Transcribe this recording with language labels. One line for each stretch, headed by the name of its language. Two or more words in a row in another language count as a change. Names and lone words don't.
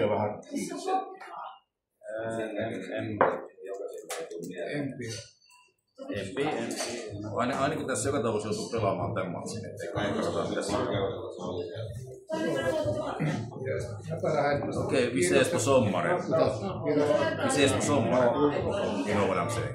Finnish: on vähän... En tiedä. Ainakin tässä joka tapauksessa joutuu pelaamaan tämän matsin, ettei katsotaan mitä siinä on. Okei,
Swedish: vi ses på sommaren. Vi ses på sommaren.
English: You know what I'm saying.